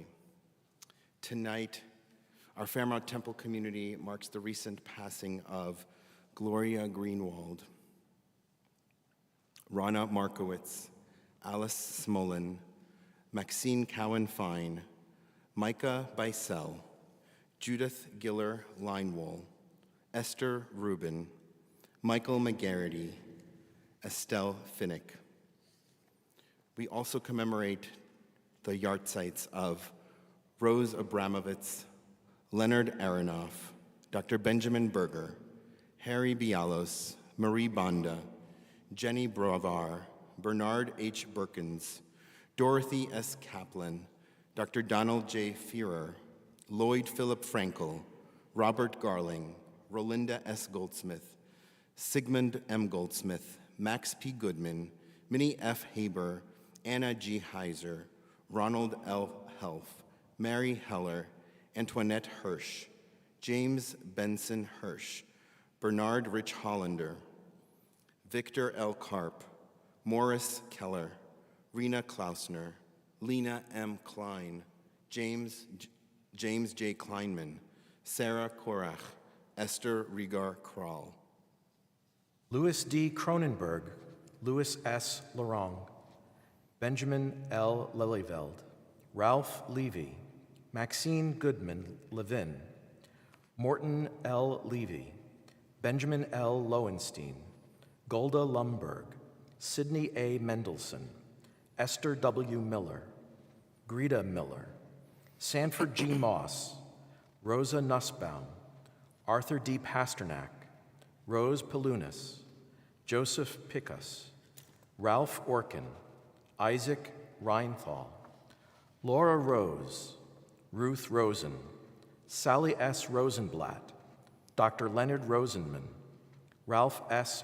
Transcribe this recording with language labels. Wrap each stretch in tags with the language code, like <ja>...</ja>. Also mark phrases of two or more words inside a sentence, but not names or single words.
<en>Tonight, our Fairmount Temple community marks the recent passing of Gloria Greenwald, Rana Markowitz, Alice Smolin, Maxine Cowan-Fine, Micah Beisel, Judith Giller Linewall, Esther Rubin, Michael McGarity, Estelle Finnick. We also commemorate the yahrzeits of Rose Abramovitz, Leonard Aronoff, Dr. Benjamin Berger, Harry Bialos, Marie Banda, Jenny Brovar, Bernard H. Berkins, Dorothy S. Kaplan, Dr. Donald J. Fearer, Lloyd Philip Frankel, Robert Garling, Rolinda S. Goldsmith, Sigmund M. Goldsmith, Max P. Goodman, Minnie F. Haber, Anna G. Heiser, Ronald L. Helf, Mary Heller, Antoinette Hirsch, James Benson Hirsch, Bernard Rich Hollander, Victor L. Karp, Morris Keller, Rena Klausner, Lena M. Klein, James J. Kleinman, Sarah Korach, Esther Rigar Kral. Louis D. Cronenberg, Louis S. Laurent, Benjamin L. Lelyveld, Ralph Levy, Maxine Goodman Levin, Morton L. Levy, Benjamin L. Lowenstein, Golda Lumberg, Sidney A. Mendelson, Esther W. Miller, Greta Miller, Sanford G. Moss, Rosa Nussbaum, Arthur D. Pasternak, Rose Palunas, Joseph Pickus, Ralph Orkin, Isaac Reinthal, Laura Rose, Ruth Rosen, Sally S. Rosenblatt, Dr. Leonard Rosenman, Ralph S.</en>